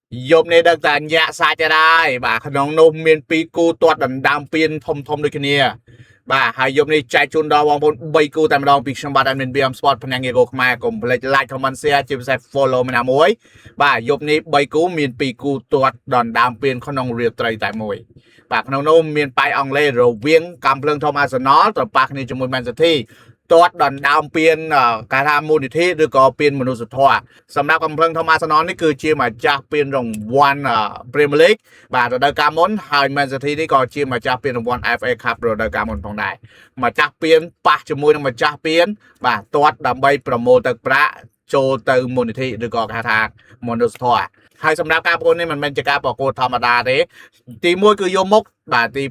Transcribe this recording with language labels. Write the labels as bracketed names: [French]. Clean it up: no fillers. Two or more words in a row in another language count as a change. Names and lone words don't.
[Khmer] យប់នេះដឹងតែញាក់សាច់ដែរបាទក្នុងនោះមានពីរគូទាត់ដណ្ដើមពានធំដូចគ្នាបាទហើយយប់នេះចែកជូនដល់បងប្អូន3គូតែម្ដងពីខ្ញុំបាទ Admin BM Sport ភ្នាក់ងារ Go ខ្មែរកុំភ្លេច like [English] comment share [Khmer] ជាពិសេស follow ម្នាក់មួយបាទយប់នេះ3គូមាន2គូទាត់ដណ្ដើមពានក្នុងរាត្រីតែមួយបាទក្នុងនោះមានប៉ៃអង់គ្លេសរវាង កំភ្លើងធំ Arsenal ត្រូវប៉ះគ្នាជាមួយ Man City ទាត់ដណ្ដើមពានការថាមូលនិធិឬក៏ពានមនុស្សធម៌សម្រាប់កំភ្លើងធំ Arsenal នេះគឺជាម្ចាស់ពានរង្វាន់ Premier League បាទរដូវកាលមុនហើយ Man City នេះក៏ជាម្ចាស់ពានរង្វាន់ FA Cup រដូវកាលមុនផងដែរម្ចាស់ពានប៉ះជាមួយនឹងម្ចាស់ពានបាទទាត់ដើម្បីប្រមូលទឹកប្រាក់ចូលទៅមូលនិធិឬក៏គេថាមនុស្សធម៌ហើយសម្រាប់ការប្រកួតនេះមិនមែនជាការប្រកួតធម្មតាទេទី1គឺយកមុខបាទទី